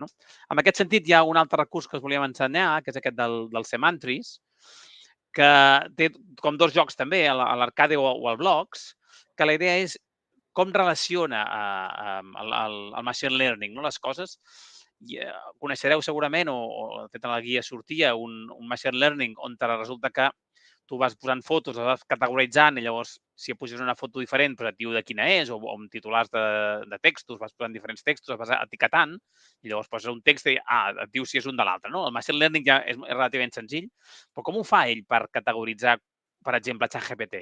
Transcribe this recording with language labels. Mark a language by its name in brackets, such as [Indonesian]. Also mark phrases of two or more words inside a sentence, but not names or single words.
[Catalan] En aquest sentit, hi ha un altre recurs que us volíem ensenyar, que és aquest del Semantries, que té com dos jocs també, a l'Arcade o al Blox, que la idea és com relaciona el [English] machine learning, [Catalan] no? Les coses. Coneixereu segurament, o de fet en la guia sortia, un [English] machine learning [Catalan] on resulta que tu vas posant fotos, les vas categoritzant i llavors si poses una foto diferent doncs et diu de quina és, o amb titulars de textos, vas posant diferents textos, els vas etiquetant i llavors poses un text i et diu si és un de l'altre. No? El [English] machine learning [Catalan] ja és relativament senzill, però com ho fa ell per categoritzar, per exemple, ChatGPT?